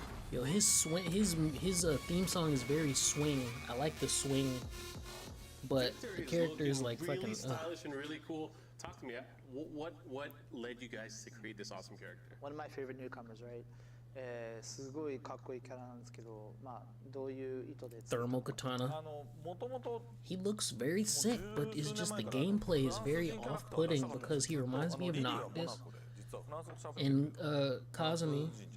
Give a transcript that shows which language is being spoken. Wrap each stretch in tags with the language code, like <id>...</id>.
<en>Yo, his swing, his theme song is very swing. I like the swing, but the character is like really fucking. stylish and really cool. Talk to me. What led you guys to create this awesome character? One of my favorite newcomers, right?</en> <ja>すごいかっこいいキャラなんですけど、まあどういう意図で</ja> <en>Thermal katana. He looks very sick, but it's just the gameplay is very off-putting because he reminds me of Noctis and Kazumi.</en>